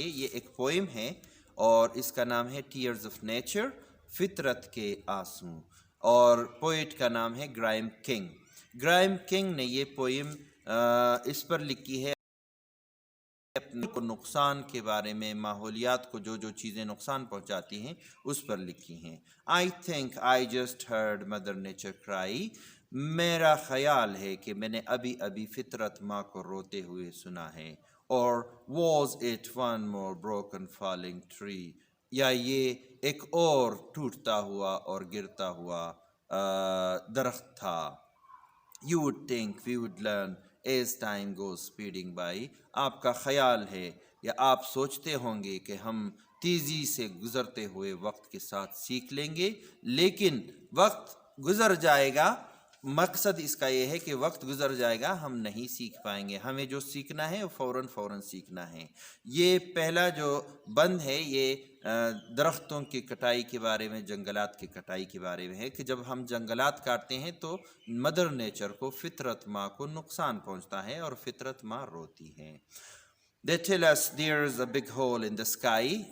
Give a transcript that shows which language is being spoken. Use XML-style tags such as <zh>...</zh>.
<ur>یہ ایک پوئم ہے اور اس کا نام ہے ٹیئرز آف نیچر، فطرت کے آنسو، اور پوئٹ کا نام ہے گرائم کنگ. گرائم کنگ نے یہ پوئم اس پر لکھی ہے اپنے کو نقصان کے بارے میں، ماحولیات کو جو چیزیں نقصان پہنچاتی ہیں اس پر لکھی ہیں.</ur> <en>I think I just heard mother nature cry.</en> <ur>میرا خیال ہے کہ میں نے ابھی فطرت ماں کو روتے ہوئے سنا ہے.</ur> <en>اور was it one more broken falling tree.</en> <ur>یا یہ ایک اور ٹوٹتا ہوا اور گرتا ہوا درخت تھا.</ur> <en>You would think we would learn as time goes speeding by.</en> <ur>آپ کا خیال ہے یا آپ سوچتے ہوں گے کہ ہم تیزی سے گزرتے ہوئے وقت کے ساتھ سیکھ لیں گے، لیکن وقت گزر جائے گا. مقصد اس کا یہ ہے کہ وقت گزر جائے گا، ہم نہیں سیکھ پائیں گے. ہمیں جو سیکھنا ہے وہ فوراً سیکھنا ہے. یہ پہلا جو بند ہے یہ درختوں کی کٹائی کے بارے میں، جنگلات کی کٹائی کے بارے میں ہے کہ جب ہم جنگلات کاٹتے ہیں تو مدر نیچر کو، فطرت ماں کو نقصان پہنچتا ہے اور فطرت ماں روتی ہے.</ur> <en>They tell us there's a big hole in the sky.</en>